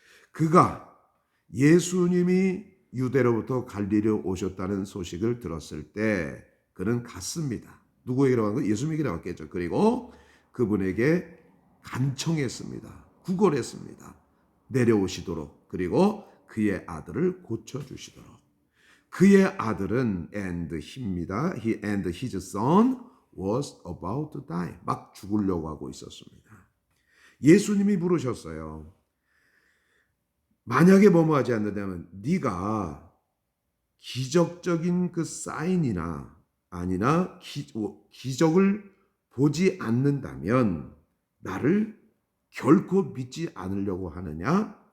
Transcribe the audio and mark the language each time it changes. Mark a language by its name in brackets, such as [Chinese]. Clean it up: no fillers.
[Korean] 그가 예수님이 유대로부터 갈릴리로 오셨다는 소식을 들었을 때 그는 갔습니다. 누구에게로 간 거예요? 예수님에게로 갔겠죠. 그리고 그분에게 간청했습니다. 구걸했습니다. 내려오시도록, 그리고 그의 아들을 고쳐주시도록. 그의 아들은 [English] and his son was about to die. [Korean] 막 죽으려고 하고 있었습니다. 예수님이 물으셨어요. 만약에 뭐뭐 하지 않는다면 네가 기적적인 그 사인이나 아니나 기적을 보지 않는다면 나를 결코 믿지 않으려고 하느냐?